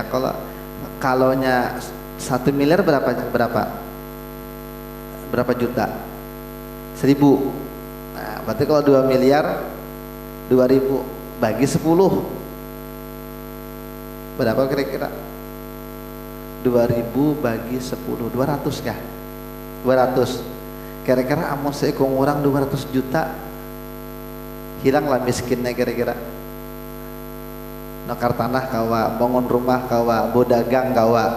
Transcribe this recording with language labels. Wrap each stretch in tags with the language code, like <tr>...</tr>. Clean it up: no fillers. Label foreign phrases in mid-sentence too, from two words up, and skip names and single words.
<id>Kalaunya 1 miliar berapa juta? 1000. Nah, berarti kalau 2 miliar 2000 bagi 10 berapa kira-kira? 2000 bagi 10 200 kah? 200.</id> <bjn>Kira-kira amun seekong orang 200 juta, hilanglah miskinnya kira-kira. Nukar tanah kawa, bangun rumah kawa, bodagang kawa.</bjn>